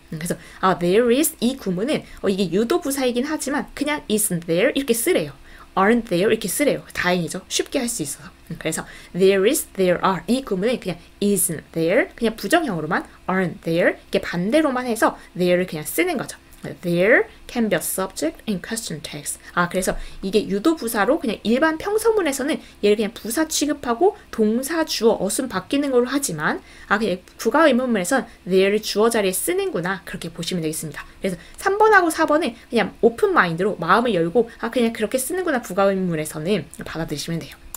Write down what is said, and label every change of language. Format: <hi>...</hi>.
<ko>그래서</ko> <en>there is</en> <ko>이 구문은 이게 유도 부사이긴 하지만 그냥</ko> <en>isn't there</en> <ko>이렇게 쓰래요.</ko> <en>aren't there</en> <ko>이렇게 쓰래요. 다행이죠. 쉽게 할 수 있어서. 그래서</ko> <en>there is, there are</en> <ko>이 구문은 그냥</ko> <en>isn't there</en> <ko>그냥 부정형으로만</ko> <en>aren't there</en> <ko>이렇게 반대로만 해서 there를 그냥 쓰는 거죠.</ko> <en>There can be a subject in question text.</en> <ko>그래서 이게 유도 부사로 그냥 일반 평서문에서는 얘를 그냥 부사 취급하고 동사, 주어, 어순 바뀌는 걸로 하지만 그냥 부가의문문에선 there를 주어 자리에 쓰는구나 그렇게 보시면 되겠습니다. 그래서 3번하고 4번은 그냥 오픈 마인드로 마음을 열고 그냥 그렇게 쓰는구나 부가의문문에서는 받아들이시면 돼요.</ko>